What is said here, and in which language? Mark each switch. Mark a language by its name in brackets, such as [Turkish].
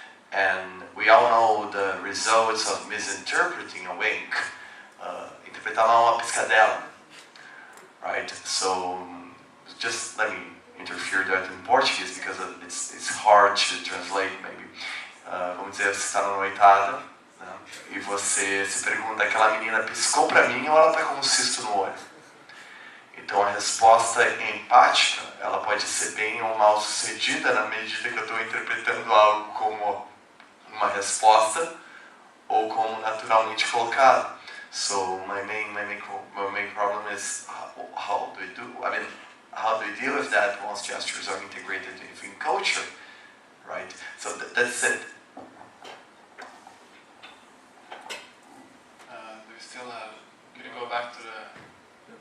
[English] And we all know the results of misinterpreting a wink. [Portuguese] Interpretar mal uma piscadela, [English] right? So just let me interfere that in Portuguese, because it's hard to translate, maybe. [Portuguese] Vamos dizer, você está na noitada, né? E você se pergunta, aquela menina piscou para mim ou ela está com um cisto no olho? Então a resposta empática, ela pode ser bem ou mal sucedida na medida que eu estou interpretando algo como uma resposta ou como naturalmente colocado. [English] So my main problem is how do we do? How do we deal with that once gestures are integrated within culture, right? So that's it. Do we still have? Could you go back to the